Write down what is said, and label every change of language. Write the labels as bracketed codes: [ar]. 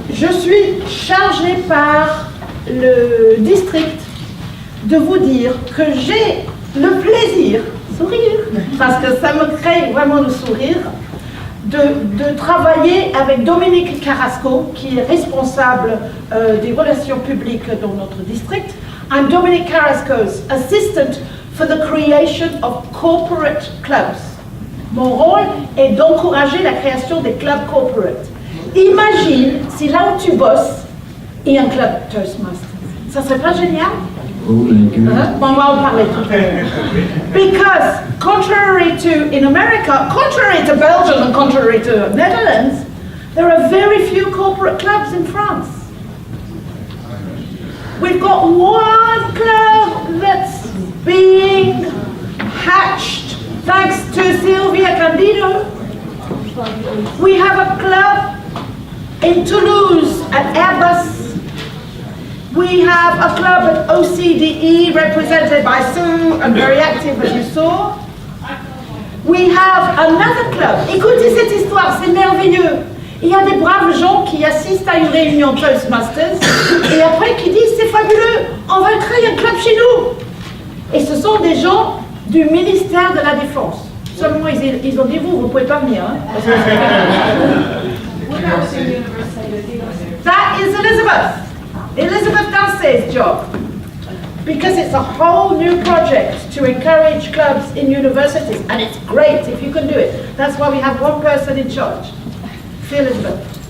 [fr] Je suis chargée par le district de vous dire que j'ai le plaisir, sourire, parce que ça me crée vraiment le sourire, de travailler avec Dominique Carrasco, qui est responsable des relations publiques dans notre district. [en] I'm Dominic Carrasco's assistant for the creation of corporate clubs. [fr] Mon rôle est d'encourager la création des clubs corporate. Imagine si là où tu bosses, il y a un club Toastmasters. Ça serait pas génial? [en] Oh my God. [fr] Bon, on va en parler tout à l'heure. [en] Because contrary to, in America, contrary to Belgium and contrary to Netherlands, there are very few corporate clubs in France. We've got one club that's being hatched thanks to Silvia Candido. We have a club in Toulouse at Airbus. We have a club at OCDE represented by Sue and very active as you saw. We have another club. [fr] Écoutez cette histoire, c'est merveilleux. Il y a des braves gens qui assistent à une réunion Toastmasters et après qui disent c'est fabuleux, on va créer un club chez nous. Et ce sont des gens du ministère de la Défense. Seulement ils ont dit vous pouvez pas venir. Hein, parce que [en] that is Elizabeth Dance's job. Because it's a whole new project to encourage clubs in universities, and it's great if you can do it. That's why we have one person in charge. See Elizabeth.